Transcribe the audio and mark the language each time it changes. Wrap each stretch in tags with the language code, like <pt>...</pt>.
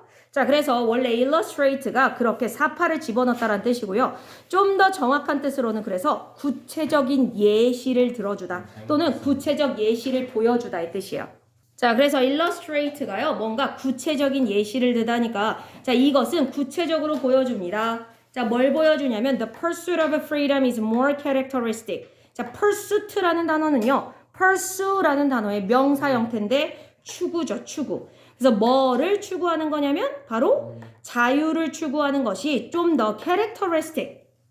<ko>자, 그래서 원래 illustrate가 그렇게 삽화를 집어넣다라는 뜻이고요. 좀 더 정확한 뜻으로는 그래서 구체적인 예시를 들어주다 또는 구체적 예시를 보여주다 이 뜻이에요. 자, 그래서 illustrate가요. 뭔가 구체적인 예시를 드다니까 자, 이것은 구체적으로 보여줍니다. 자, 뭘 보여주냐면</ko> <en>the pursuit of freedom is more characteristic.</en> <ko>자, pursuit라는 단어는요. pursue라는 단어의 명사 형태인데 추구죠, 추구. 그래서 뭐를 추구하는 거냐면 바로 자유를 추구하는 것이 좀 더 characteristic.</ko>